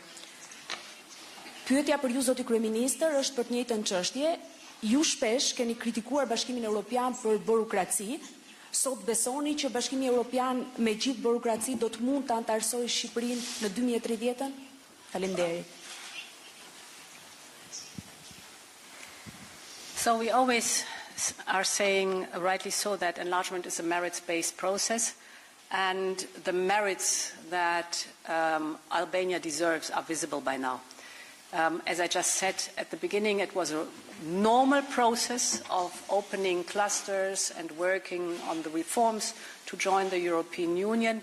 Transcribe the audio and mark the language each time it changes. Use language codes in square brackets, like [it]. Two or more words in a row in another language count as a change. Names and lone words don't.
[sq] Pyetja për ju, zoti kryeministër, është për të njëjtën çështje. Ju shpesh keni kritikuar Bashkimin Evropian për burokraci. Sot besoni që Bashkimi Evropian me gjithë burokraci do të mund të antarësojë Shqipërinë në 2030-ën? Faleminderit. [en] So we always are saying, rightly so, that enlargement is a merits-based process, and the merits that Albania deserves are visible by now. As I just said at the beginning, it was a normal process of opening clusters and working on the reforms to join the European Union.